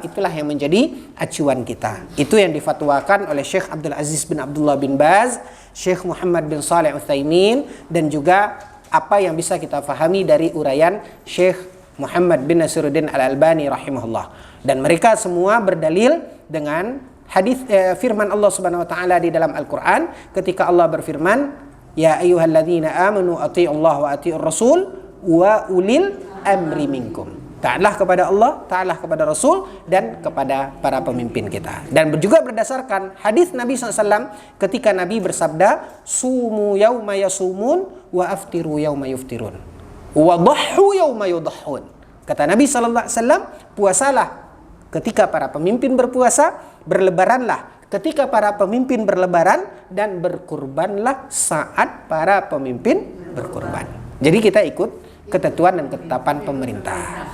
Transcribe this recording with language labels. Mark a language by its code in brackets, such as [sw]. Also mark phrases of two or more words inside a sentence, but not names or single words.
[id] Itulah yang menjadi acuan kita. Itu yang difatwakan oleh Syekh Abdul Aziz bin Abdullah bin Baz, Syekh Muhammad bin Shalih Utsaimin, dan juga apa yang bisa kita fahami dari uraian Syekh Muhammad bin Nasiruddin Al-Albani rahimahullah. Dan mereka semua berdalil dengan hadis firman Allah [ar] سبحانه وتعالى [id] di dalam Al-Qur'an ketika Allah berfirman, [ar] "يا أيها الذين آمنوا أطيعوا الله وأطيعوا الرسول وأولي الأمر منكم." [id] Taatlah kepada Allah, taatlah kepada Rasul, dan kepada para pemimpin kita. Dan juga berdasarkan hadis Nabi SAW ketika Nabi bersabda, [ar] "صوموا يوم يصومون وأفطروا يوم يفطرون وضحوا يوم يضحون." [id] Kata Nabi SAW, puasalah ketika para pemimpin berpuasa, berlebaranlah ketika para pemimpin berlebaran, dan berkurbanlah saat para pemimpin berkurban. Jadi kita ikut ketentuan dan ketetapan pemerintah.